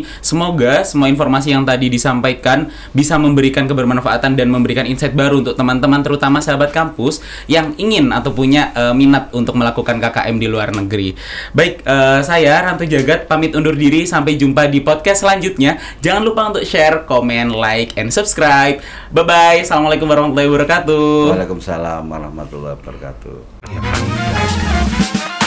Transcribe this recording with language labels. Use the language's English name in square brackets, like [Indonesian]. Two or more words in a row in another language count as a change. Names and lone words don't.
[Indonesian] Semoga semua informasi yang tadi disampaikan bisa memberikan kebermanfaatan dan memberikan insight baru untuk teman-teman, terutama sahabat kampus yang ingin atau punya minat untuk melakukan KKM di luar negeri. Baik, saya Rantu Jagat pamit undur diri. Sampai jumpa di podcast selanjutnya. Jangan lupa untuk [English] share, comment, like, and subscribe. Bye-bye. [Arabic] السلام عليكم ورحمة الله وبركاته. وعليكم السلام ورحمة الله وبركاته.